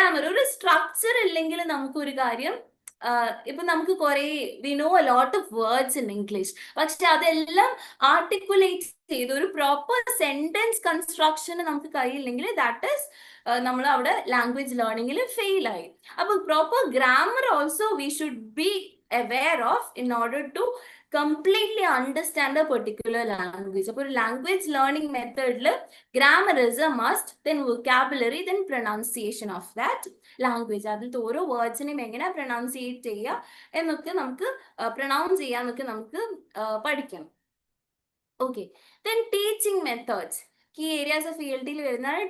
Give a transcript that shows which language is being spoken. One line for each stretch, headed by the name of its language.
Malayalam: ഒരു സ്ട്രക്ചർ ഇല്ലെങ്കിൽ നമുക്കൊരു കാര്യം, ഇപ്പൊ നമുക്ക് കുറെ
English: we know a lot of words in English,
Malayalam: പക്ഷെ അതെല്ലാം ആർട്ടിക്കുലേറ്റ് ചെയ്ത് ഒരു പ്രോപ്പർ സെന്റൻസ് കൺസ്ട്രക്ഷൻ നമുക്ക് കഴിയില്ലെങ്കിൽ ദാറ്റ് ഈസ് നമ്മൾ അവിടെ ലാംഗ്വേജ് ലേണിംഗിൽ ഫെയിൽ ആയി.
English: അപ്പൊ proper grammar also we should be aware of in order to completely understand a particular language.
Malayalam: അപ്പോൾ ഒരു ലാംഗ്വേജ് ലേണിംഗ് മെത്തേഡിൽ
English: Grammar is a must, then vocabulary, then pronunciation of that language.
Malayalam: അതിലത്തെ ഓരോ വേർഡ്സിനെയും എങ്ങനെ പ്രൊനൗൺസിയേറ്റ് ചെയ്യുക എന്നൊക്കെ നമുക്ക് പ്രൊനൗൺസ് ചെയ്യാന്നൊക്കെ നമുക്ക് പഠിക്കണം. Okay, then teaching methods. ഈ ഏരിയാസ് ഓഫ് ELTയിൽ വരുന്നതാണ്.